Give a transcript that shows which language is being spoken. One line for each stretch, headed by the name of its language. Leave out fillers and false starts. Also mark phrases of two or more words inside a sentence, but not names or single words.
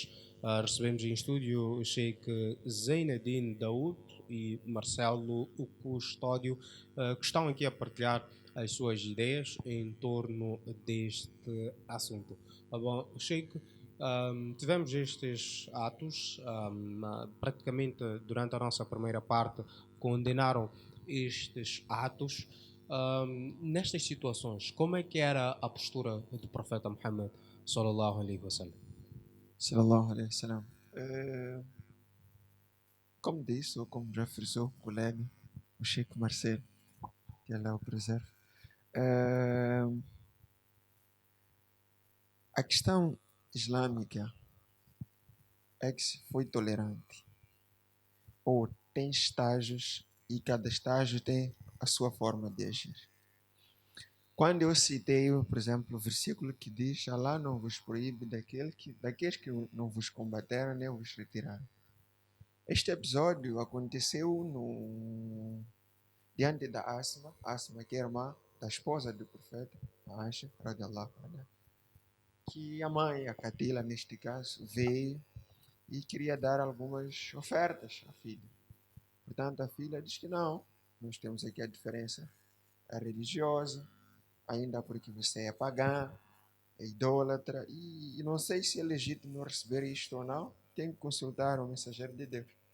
Portuguese: Recebemos em estúdio o Sheikh Zeinadine Daoud e Marcelo o Custódio, que estão aqui a partilhar as suas ideias em torno deste assunto. Bom, Sheikh, tivemos estes atos, praticamente durante a nossa primeira parte, condenaram estes atos. Nestas situações, como é que era a postura do profeta Muhammad
Arabic: صلى الله عليه وسلم? صلى الله عليه وسلم.
Portuguese: Como disse, ou como já frisou o colega, o Sheikh Marcelo, que Allah o preserve, a questão islâmica é que se foi tolerante, ou tem estágios e cada estágio tem a sua forma de agir. Quando eu citei, por exemplo, o versículo que diz: Allah não vos proíbe daqueles que não vos combateram nem vos retiraram. Este episódio aconteceu diante da Asma, que é irmã da esposa do profeta, a Aisha,
Arabic: رضي الله عنها,
Portuguese: que a mãe, a Katila, neste caso, veio e queria dar algumas ofertas à filha. Portanto, a filha diz que não, nós temos aqui a diferença religiosa, ainda porque você é pagã, é idólatra, e não sei se é legítimo receber isto ou não, tem que consultar o mensageiro de Deus.